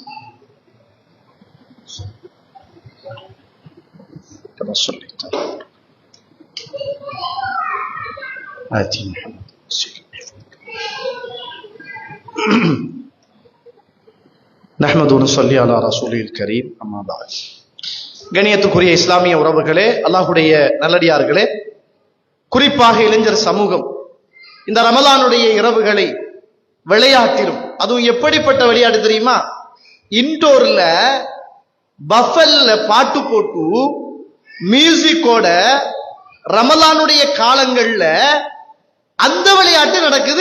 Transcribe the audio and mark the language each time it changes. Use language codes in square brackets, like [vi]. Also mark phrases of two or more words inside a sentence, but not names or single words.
[ar] كما صليت آتي محمد نحمد ونصلي على رسوله الكريم أما بعد. [ta] கணியத்துக்குரிய இஸ்லாமிய உறவுகளே, அல்லாஹ்வுடைய நல்லடியார்களே, குறிப்பாக இளைஞர் சமூகம் இந்த ரமலானுடைய இரவுகளை விளையாட்டிலும், அதுவும் எப்படிப்பட்ட விளையாட்டு தெரியுமா? இன்டோர்ல பஃபல்ல பாட்டு போட்டு மியூசிக்கோட ரமலானுடைய காலங்கள்ல அந்த விளையாட்டு நடக்குது.